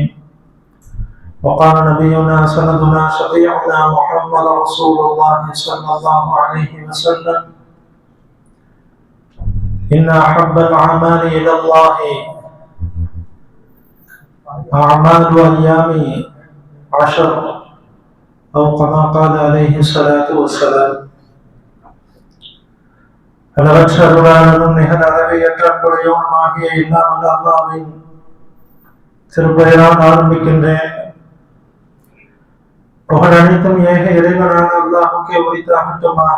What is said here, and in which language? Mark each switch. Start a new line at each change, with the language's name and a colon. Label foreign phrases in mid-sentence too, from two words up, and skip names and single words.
Arabic: وقال نبينا سندنا شفيعنا محمد رسول الله صلى الله عليه وسلم: إن أحب الأعمال إلى الله أعمال أيام عشر، أو كما قال عليه الصلاة والسلام.
Tamil: அளவற்ற அருளாளனும் நிகழ் அளவையற்ற அன்புடையவனுமாகிய எல்லாம் வல்ல அல்லாஹ்வின் திருப்பெயரால் ஆரம்பிக்கின்றேன். புகழ் அனைத்தும் ஏக இறைவனான அல்லாஹ்வுக்கே உரித்தாகட்டுமாக.